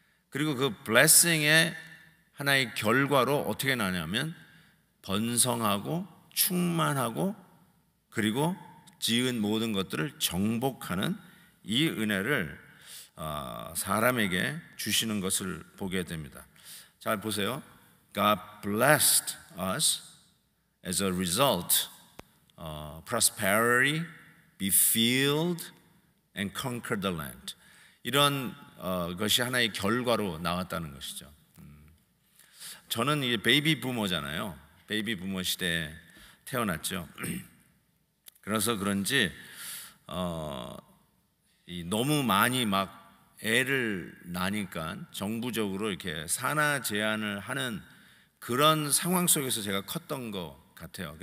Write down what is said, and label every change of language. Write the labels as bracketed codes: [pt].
[ko] 그리고 그 blessing의 하나의 결과로 어떻게 나냐면 번성하고 충만하고 그리고 지은 모든 것들을 정복하는 이 은혜를 사람에게 주시는 것을 보게 됩니다. 잘 보세요. [en] God blessed us as a result, prosperity, be filled and conquer the land. [ko] 이런 것이 하나의 결과로 나왔다는 것이죠. 저는 이게 베이비 부모잖아요. 베이비 부모 시대에 태어났죠. 그래서 그런지 너무 많이 막 애를 낳으니까 정부적으로 이렇게 산하 제한을 하는 그런 상황 속에서 제가 컸던 것 같아요.